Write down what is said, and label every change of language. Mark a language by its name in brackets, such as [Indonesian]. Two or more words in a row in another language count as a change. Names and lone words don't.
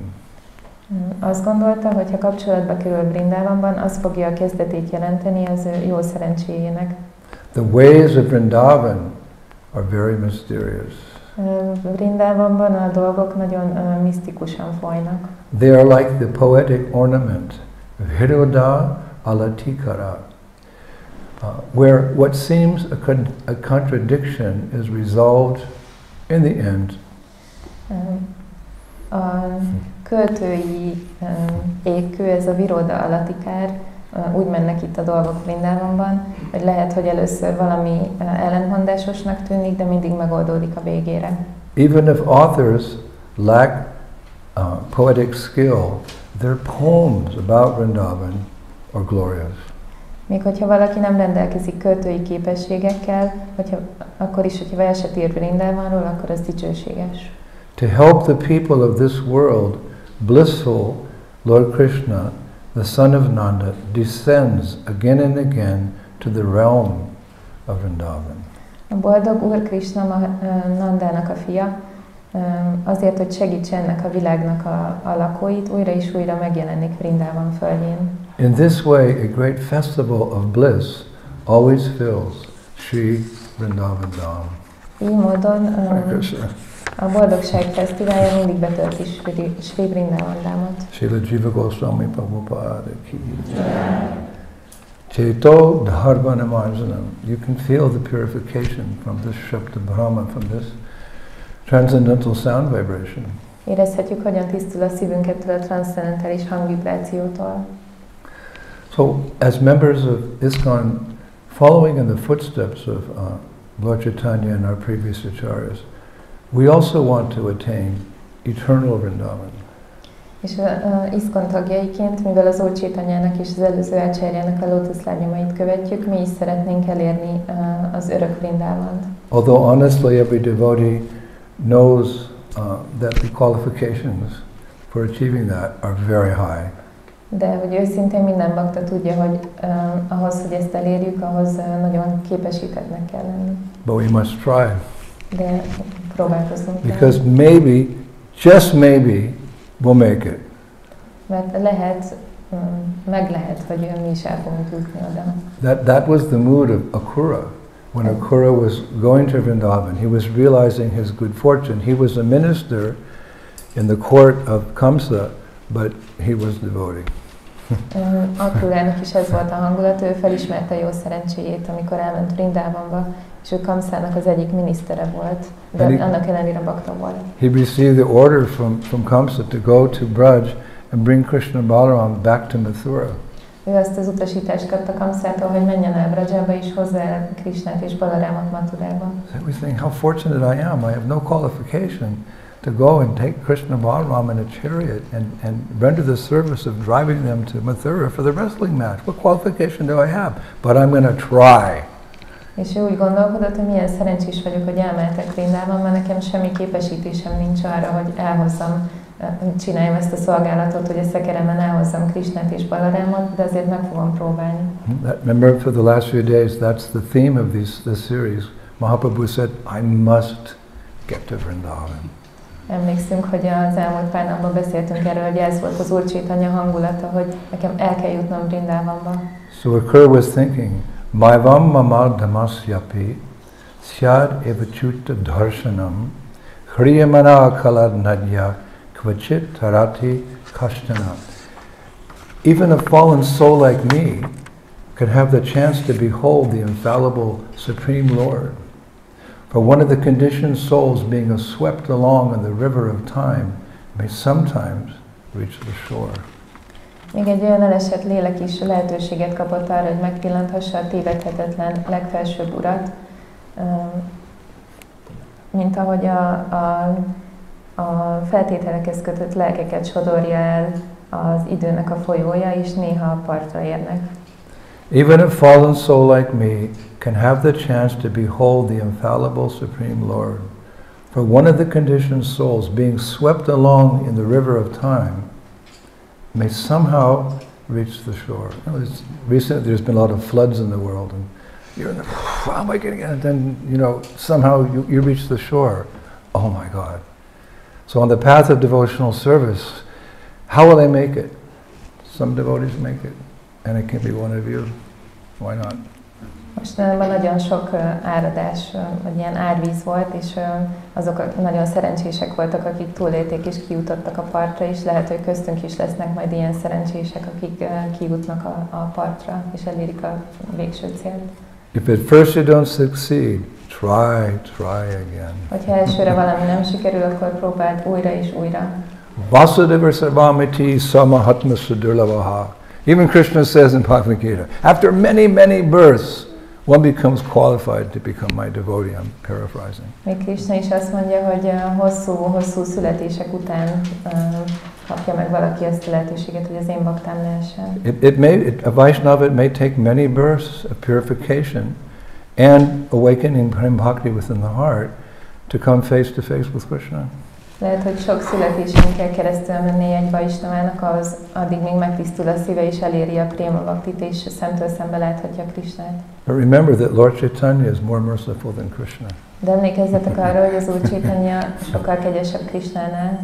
[Hungarian] Azt gondolta, hogy ha kapcsolatba kerül Vrindávanban, az fogja a kezdetét jelenteni az ő jó szerencséjének. [English] The ways of Vrindavan are very mysterious. [Hungarian] Vrindāvanban a dolgok nagyon misztikusan folynak. [English] They are like the poetic ornament of Hiroda Alatikara, where what seems a contradiction is resolved in the end. [Hungarian] A költői ékkő, ez a Viroda Alatikár, úgy mennek itt a dolgok Vrindāvanban, hogy lehet, hogy először valami ellentmondásosnak tűnik, de mindig megoldódik a végére. [English] Even if authors lack poetic skill, their poems about Vrindavan are glorious. [Hungarian] Még hogyha valaki nem rendelkezik költői képességekkel, akkor is, hogyha verset ír Vrindávanról, akkor az dicsőséges. [English] To help the people of this world, blissful Lord Krishna, the son of Nanda, descends again and again to the realm of Vrindavan. [Hungarian] A boldog Úr Krishna Nandának a fia, azért, hogy segítse ennek a világnak a lakóit, újra és újra megjelenik Vrindávan földjén. [English] In this way, a great festival of bliss always fills Sri Vrindavan Dham. [Hungarian] Így módon a boldogság fesztiválja mindig betölti Sri Vrindavan Dhamot. [Sanskrit] Srila Jiva Goswami Prabhupada ki. Cheto dharvanamarjanam. [English] You can feel the purification from this [Sanskrit] Shabda Brahma, [English] from this transcendental sound vibration. [Hungarian] Érezhetjük, hogyan tisztul a szívünket a transzcendentális hangvibrációtól. [English] So, as members of ISKCON, following in the footsteps of Lord Chaitanya and our previous acharyas, we also want to attain eternal Vrindavan. [Hungarian] És ISKCON tagjaiként, mivel az Úr Chaitanyának és az előző ácsárjának a lótuszlábnyomait követjük, mi is szeretnénk elérni az örök Vrindávant. [English] Although honestly every devotee knows that the qualifications for achieving that are very high. [Hungarian] De hogy őszintén minden bakta tudja, hogy ahhoz, hogy ezt elérjük, ahhoz nagyon képesítettnek kell lenni. [English] But we must try. [Hungarian] De próbálkozunk. [English] Because maybe, just maybe, we'll make it. [Hungarian] Mert lehet, meg lehet, hogy mi is el fogunk jutni oda. [English] That was the mood of Akrura. When Akrura was going to Vrindavan, he was realizing his good fortune. He was a minister in the court of Kamsa, but he was devotee. [Hungarian] Akrurának is ez volt a hangulat, ő felismerte jó szerencséjét, amikor elment Vrindávanba, és ő Kamszának az egyik minisztere volt, de annak ellenére bakta volt. [English] He received the order from Kamsa to go to Braj and bring Krishna Balaram back to Mathura. [Hungarian] Ő azt az utasítást kapta Kamszától, hogy menjen el Brajba és hozzá el Krishnát és Balarámot Mathurába. [English] So we think, how fortunate I am. I have no qualification to go and take Krishna Balaram in a chariot and render the service of driving them to Mathura for the wrestling match. What qualification do I have? But I'm going to try. [Hungarian] És ő úgy gondolkodott, hogy milyen szerencsés vagyok, hogy elmehetek Vrindában, mert nekem semmi képesítésem nincs arra, hogy elhozzam, csináljam ezt a szolgálatot, hogy a szekeremen elhozzam Krishnát és Balarámot, de azért meg fogom próbálni. [English] Remember, for the last few days, that's the theme of this series. Mahaprabhu said, I must get to Vrindavan. [Hungarian] Emlékszünk, hogy az elmúlt pár napban beszéltünk erről, hogy ez volt az Úr Chaitanya hangulata, hogy nekem el kell jutnom Vrindávanba. [English] So Occur was thinking, [Sanskrit] Maivam mama dhamasyapi syad evachutta dharshanam hriyamana kalad nadya kvachit tarati kashtana. [English] Even a fallen soul like me could have the chance to behold the infallible Supreme Lord. For one of the conditioned souls being swept along in the river of time may sometimes reach the shore. [Hungarian] Még egy olyan elesett lélek is lehetőséget kapott arra, hogy megpillanthassa a tévedhetetlen legfelsőbb urat, mint ahogy a feltételekhez kötött lelkeket sodorja el az időnek a folyója, és néha a partra érnek. [English] Even a fallen soul like me can have the chance to behold the infallible Supreme Lord. For one of the conditioned souls being swept along in the river of time may somehow reach the shore. Recently there's been a lot of floods in the world, and you're in the, how am I getting it? And then, somehow you reach the shore. Oh my God. So on the path of devotional service, how will I make it? Some devotees make it, and it can be one of you. Why not? [Hungarian] Mostanában nagyon sok áradás, vagy ilyen árvíz volt, és azok nagyon szerencsések voltak, akik túlélték és kijutottak a partra, és lehet, hogy köztünk is lesznek majd ilyen szerencsések, akik kijutnak a partra, és elérik a végső célt. [English] If at first you don't succeed, try again. [Hungarian] Hogyha elsőre valami nem sikerül, akkor próbáld újra és újra. [Sanskrit] Vasudeva sarvamiti samahatma sudurlavaha. [English] Even Krishna says in Bhagavad Gita, after many, many births, one becomes qualified to become my devotee. I'm paraphrasing. [Hungarian] Még Krishna is azt mondja, hogy hosszú születések után kapja meg valaki azt a lehetőséget, hogy az én baktám lehessen. [English] A Vaishnava, it may take many births of purification and awakening [Sanskrit] Prem Bhakti [English] within the heart to come face to face with Krishna. [Hungarian] Lehet, hogy sok születésen kell keresztül menni egy Vaisnavának, az addig még megtisztul a szíve és eléri a [Sanskrit] Préma Bhaktit, [Hungarian] és szemtől szembe láthatja Krishnát. [English] But remember that Lord Caitanya is more merciful than Krishna. [Hungarian] De emlékezzetek arra, hogy az Úr Caitanya sokkal kegyesebb Krishnánál.